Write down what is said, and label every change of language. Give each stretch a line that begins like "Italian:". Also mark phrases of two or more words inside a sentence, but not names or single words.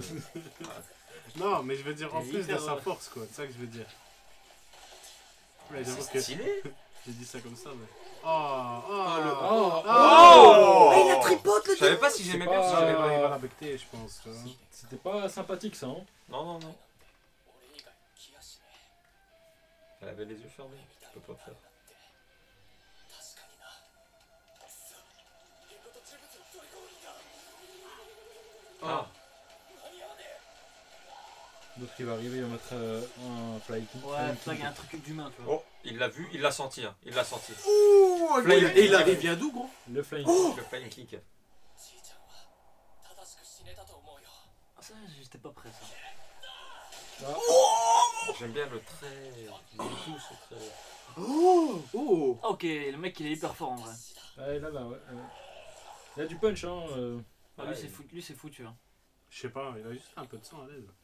French: Non, mais je veux dire en C'est plus de hyper, sa ouais. force quoi, c'est ça que je veux dire. Ouais, j'avoue C'est que stylé. j'ai dit ça comme ça, mais. Oh, Oh, oh, il a tripote le Je savais pas si j'aimais bien ou si pas- j'aimais il pas. va la becter, je pense. Tu vois. C'était pas sympathique ça, hein. Non, non, non.
Japanese: 俺以外気がしねえ。
French: Elle avait les yeux fermés. Tu peux pas faire.
Japanese: 確かにな。くそ。変化と呪物を取り込むんだ。
French: Ah.
Japanese: 間に合わねえ。
French: L'autre il va arriver, il va mettre un
English: fly kick.
French: Ouais, là, il y a un truc d'humain, tu vois. Oh, il l'a vu, il l'a senti. Hein. Il l'a senti. Et il vient d'où, gros? Le flying Le
English: flying kick.
Japanese: じいちゃんは正しく死ねたと思うよ。
French: Ah, ça, j'étais pas prêt, ça. J'aime bien le trait. Il est doux ce trait. Oh. Ah, ok, le mec, il est hyper fort en vrai. Ouais, là, ouais. Il y a du punch, hein. Ah, Ouais, lui, c'est foutu. Hein. Je sais pas, il a juste un peu de sang à l'aise.